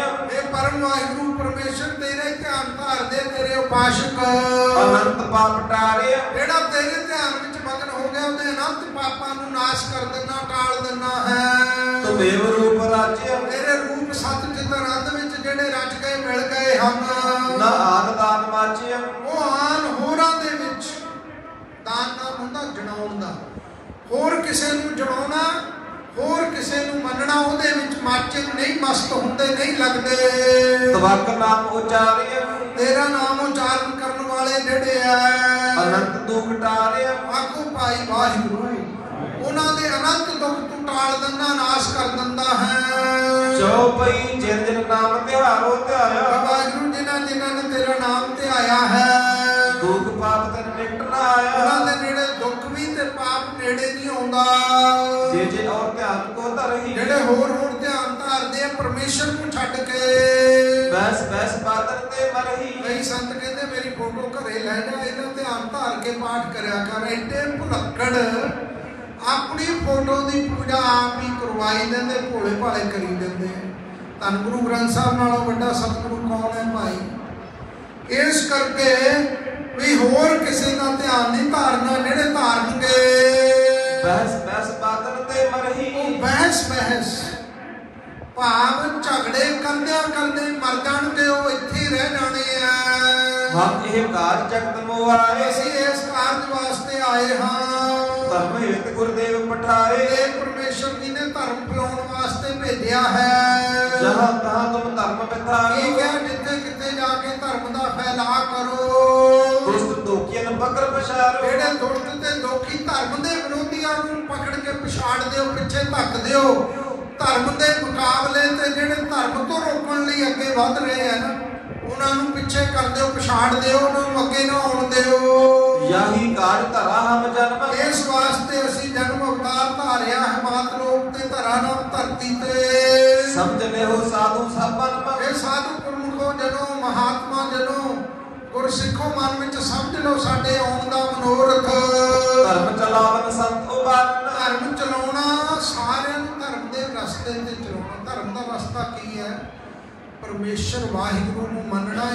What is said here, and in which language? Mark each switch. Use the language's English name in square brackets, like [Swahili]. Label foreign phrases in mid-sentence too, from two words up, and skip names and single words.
[Punjabi] ਹੇ ਪਰਮ ਵਾਹਿਗੁਰੂ ਪਰਮੇਸ਼ਰ ਤੇਰੇ ਧਿਆਨ ਧਾਰ ਦੇ, ਤੇਰੇ ਉਪਾਸਕ [Braj] अनंत पाप टारिया, [Punjabi] ਜਿਹੜਾ ਤੇਰੇ ਧਿਆਨ ਵਿੱਚ ਮਗਨ ਹੋ ਗਿਆ, ਉਹਦੇ ਅਨੰਤ ਪਾਪਾਂ ਨੂੰ ਨਾਸ਼ ਕਰ ਦੇਣਾ, ਟਾਲ ਦੇਣਾ ਹੈ। [Braj] तुमेव रूप राज्य, [Punjabi] ਤੇਰੇ ਰੂਪ ਸਤ ਚਿਤ ਆਨੰਦ ਵਿੱਚ ਜਿਹੜੇ ਰਚ ਗਏ ਮਿਲ ਗਏ ਹਮ। [Braj] ना आन दान माचिया, [Punjabi] ਉਹ ਆਨ ਹੋਰਾਂ ਦੇ ਵਿੱਚ ਦਾਨ ਨਾਮ ਹੁੰਦਾ ਜਣਾਉਣ ਦਾ, ਹੋਰ ਕਿਸੇ ਨੂੰ ਜਣਾਉਣਾ, ਹੋਰ ਕਿਸੇ ਨੂੰ ਮੰਨਣਾ, ਉਹਦੇ ਵਿੱਚ ਮਾਚੇ ਨਹੀਂ ਮਸਤ ਹੁੰਦੇ, ਨਹੀਂ ਲੱਗਦੇ। [Braj] तवक नाम उचारिया, [Punjabi] ਤੇਰਾ ਨਾਮ ਉਚਾਰਨ ਕਰਨੇ ਵਾਲੇ ਜਿਹੜੇ ਆ [Braj] अनंत दुख टारिया, [Punjabi] ਆਖੋ ਭਾਈ ਵਾਹਿਗੁਰੂ, ਉਹਨਾਂ ਦੇ ਅਨੰਤ ਦੁੱਖ ਤੂੰ ਟਾਲ ਦਿੰਦਾ, ਨਾਸ਼ ਕਰ ਦਿੰਦਾ ਹੈ। [Braj] चौपई जिन जिन नाम तिहारो ध्याया, [Punjabi] ਵਾਹਿਗੁਰੂ ਜਿਨ੍ਹਾਂ ਜਿਨ੍ਹਾਂ ਨੇ ਤੇਰਾ ਨਾਮ ਧਿਆਇਆ ਹੈ, [Braj] दुख पाप तन निकट ना आया, [Punjabi] ਉਹਨਾਂ ਦੇ ਨੇੜੇ ਦੁੱਖ ਵੀ ਤੇ ਪਾਪ ਨੇੜੇ ਨਹੀਂ ਆਉਂਦਾ। [Braj] जे जे और ध्यान को धरही, [Punjabi] ਜਿਹੜੇ ਹੋਰ ਧਿਆਨ ਧਾਰਦੇ ਆ ਪਰਮੇਸ਼ਰ ਨੂੰ ਛੱਡ ਕੇ। [Braj] बैस बैस बादल ते मरही, [Punjabi] ਕਈ ਸੰਤ ਕਹਿੰਦੇ ਮੇਰੀ ਫੋਟੋ ਘਰੇ ਲੈ ਜਾ, ਇਹਦਾ ਧਿਆਨ ਧਾਰ ਕੇ ਪਾਠ ਕਰਿਆ ਕਰ। ਐਡੇ ਭੁਲੱਕੜ ਆਪਣੀ ਫੋਟੋ ਦੀ ਪੂਜਾ ਆਪ ਹੀ ਕਰਵਾਈ ਦਿੰਦੇ, ਭੋਲੇ ਭਾਲੇ ਕਰੀ ਦਿੰਦੇ। ਧੰਨ ਗੁਰੂ ਗ੍ਰੰਥ ਸਾਹਿਬ ਨਾਲੋਂ ਵੱਡਾ ਸਤਿਗੁਰੂ ਕੌਣ ਹੈ ਭਾਈ? ਇਸ ਕਰਕੇ ਵੀ ਹੋਰ ਕਿਸੇ ਦਾ ਧਿਆਨ ਨਹੀਂ ਧਾਰਨਾ, ਜਿਹੜੇ ਧਾਰਨਗੇ [Braj] बैस बैस बादल ते मरही, [Punjabi] ਉਹ ਬਹਿਸ ਬਹਿਸ ਭਾਵ ਝਗੜੇ ਕਰਦਿਆਂ ਕਰਦੇ ਮਰ ਜਾਣਗੇ, ਉਹ ਇੱਥੇ ਹੀ ਰਹਿ ਜਾਣੇ ਆ। [Braj] हम एह कार जगत मोआए, [Punjabi] ਅਸੀਂ ਇਸ ਕਾਰਜ ਵਾਸਤੇ ਆਏ ਹਾਂ। [Braj] धर्म हेत गुरुदेव पठाए, [Punjabi] ਇਹ ਪਰਮੇਸ਼ਰ ਜੀ ਨੇ ਧਰਮ ਫੈਲਾਉਣ ਵਾਸਤੇ ਭੇਜਿਆ ਹੈ। [Braj] जहाँ तहाँ तुम धर्म बिताए, [Punjabi] ਠੀਕ ਹੈ, ਜਿੱਥੇ ਕਿਤੇ ਜਾ ਕੇ ਧਰਮ ਦਾ ਫੈਲਾਅ ਕਰੋ। [Braj] दुष्ट दोखियन बकर पछारो, [Punjabi] ਜਿਹੜੇ ਦੁਸ਼ਟ ਤੇ ਦੋਖੀ ਧਰਮ ਦੇ ਵਿਰੋਧੀਆਂ ਨੂੰ ਪਕੜ ਕੇ ਪਛਾੜ ਦਿਓ, ਪਿੱਛੇ ਧੱਕ ਦਿਓ। ਧਰਮ ਦੇ ਮੁਕਾਬਲੇ ਤੇ ਜਿਹੜੇ ਧਰਮ ਤੋਂ ਰੋਕਣ ਲਈ ਅੱਗੇ ਵੱਧ ਰਹੇ ਆ ਨਾ, ਉਹਨਾਂ ਨੂੰ ਪਿੱਛੇ ਕਰ ਦਿਓ, ਪਛਾੜ ਦਿਓ, ਉਹਨਾਂ ਨੂੰ ਅੱਗੇ ਨਾ ਆਉਣ ਦਿਓ। [Braj] यही कार धरा हम जन्म, [Punjabi] ਇਸ ਵਾਸਤੇ ਅਸੀਂ ਜਨਮ ਅਵਤਾਰ ਧਾਰਿਆ ਹੈ, ਮਾਤ ਲੋਕ ਤੇ ਧਰਾ ਨਾਮ ਧਰਤੀ ਤੇ। [Braj] समझ ले हो साधु सबन मन, [Punjabi] ਇਹ ਸਾਧੂ ਗੁਰਮੁਖੋ ਜਨੋ, ਮਹਾਤਮਾ ਜਨੋ, ਗੁਰਸਿੱਖੋ ਮਨ ਵਿੱਚ ਸਮਝ ਲਓ ਸਾਡੇ ਆਉਣ ਦਾ ਮਨੋਰਥ। [Braj] धर्म चलावन संत उबारन, [Punjabi] ਧਰਮ ਚਲਾਉਣਾ, ਸਾਰਿਆਂ ਨੂੰ ਧਰਮ ਦੇ ਰਸਤੇ ਤੇ ਚਲਾਉਣਾ। ਧਰਮ ਦਾ ਰਸਤਾ ਕੀ ਹੈ? ਪਰਮੇਸ਼ਰ ਵਾਹਿਗੁਰੂ ਨੂੰ ਮੰਨਣਾ।